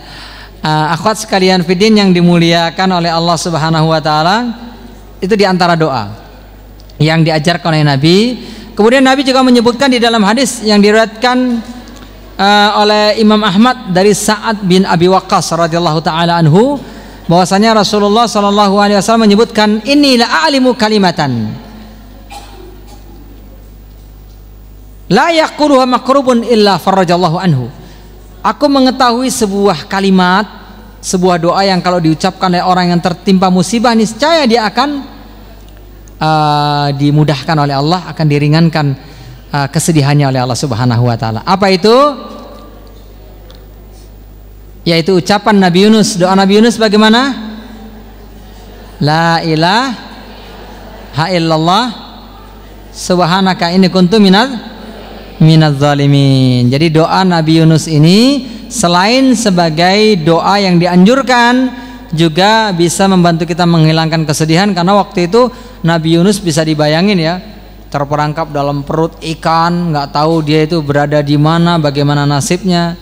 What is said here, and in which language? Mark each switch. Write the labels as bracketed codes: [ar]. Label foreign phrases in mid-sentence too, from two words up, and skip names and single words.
[id] Akhwat sekalian fiddin yang dimuliakan oleh Allah [ar] سبحانه وتعالى, [id] itu diantara doa yang diajarkan oleh Nabi. Kemudian Nabi juga menyebutkan di dalam hadis yang diriwayatkan oleh Imam Ahmad dari Sa'ad bin Abi Waqqas [ar] رضي الله تعالى عنه, [id] bahwasanya Rasulullah [ar] صلى الله عليه وسلم [id] menyebutkan, [ar] إني لأعلم كلمة لا يقولها مكروب إلا فرج الله عنه. [id] Aku mengetahui sebuah kalimat, sebuah doa yang kalau diucapkan oleh orang yang tertimpa musibah, niscaya dia akan dimudahkan oleh Allah, akan diringankan kesedihannya oleh Allah [ar] سبحانه وتعالى. [id] Apa itu? Yaitu ucapan Nabi Yunus. Doa Nabi Yunus bagaimana? [ar] لا إله إلا الله سبحانك إني كنت من الظالمين. [id] Jadi doa Nabi Yunus ini selain sebagai doa yang dianjurkan, juga bisa membantu kita menghilangkan kesedihan, karena waktu itu Nabi Yunus bisa dibayangin ya, terperangkap dalam perut ikan, nggak tahu dia itu berada di mana, bagaimana nasibnya.